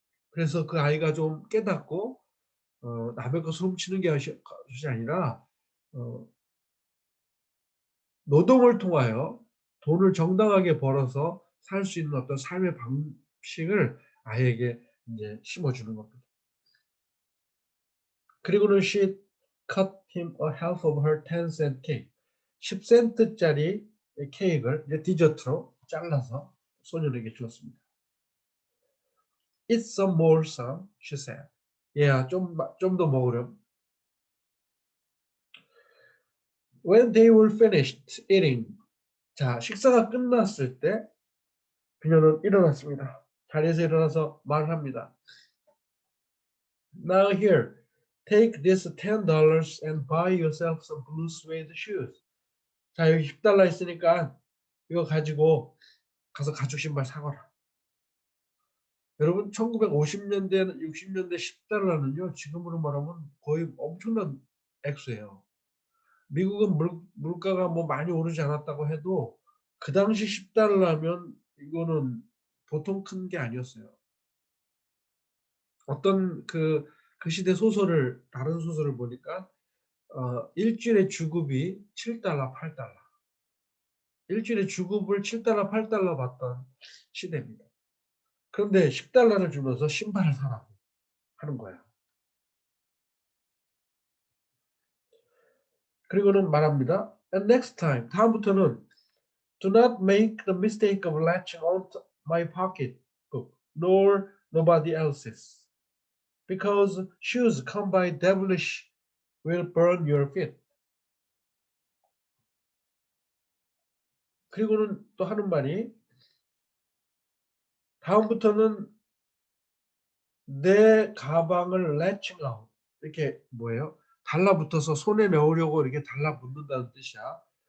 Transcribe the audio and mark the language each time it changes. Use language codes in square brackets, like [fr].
[ko] 그래서 그 아이가 좀 깨닫고 남의 것을 훔치는 것이 아니라 어 노동을 통하여 돈을 정당하게 벌어서 살 수 있는 어떤 삶의 방식을 아이에게 인제 심어주는 겁니다. 그리고는 [en] she cut him a half of her 10-cent cake. [ko] 10센트짜리 케익을 이제 디저트로 잘라서 소년에게 주었습니다. [en] "Eat some more, son," she said. [ko] 얘야 좀 더 먹으렴. [en] When they were finished eating. [ko] 자, 식사가 끝났을 때 그녀는 일어났습니다. 자리에서 일어나서 말합니다. [en] Now here, take this $10 and buy yourself some blue suede shoes. [ko] 자, 여기 $10 있으니까 이거 가지고 가서 가죽 신발 사거라. 여러분 1950년대, 60년대 $10는요. 지금으로 말하면 거의 엄청난 액수예요. 미국은 물가가 뭐 많이 오르지 않았다고 해도 그 당시 $10면 이거는 보통 큰 게 아니었어요. 어떤 그 시대 소설을 다른 소설을 보니까 일주일에 주급이 $7, $8. 일주일에 주급을 $7, $8 받던 시대입니다. 그런데 $10를 주면서 신발을 사라고 하는 거야. 그리고는 말합니다. [en] And next time, [ko] 다음부터는 [en] do not make the mistake of latching on to my pocketbook, nor nobody else's. Because shoes come by devilish will burn your feet. [ko] 그리고는 또 하는 말이 다음부터는 내 가방을 [en] latching on [ko] 이렇게 뭐예요? 달라붙어서 손에 넣으려고 이렇게 달라붙는다는 뜻이야.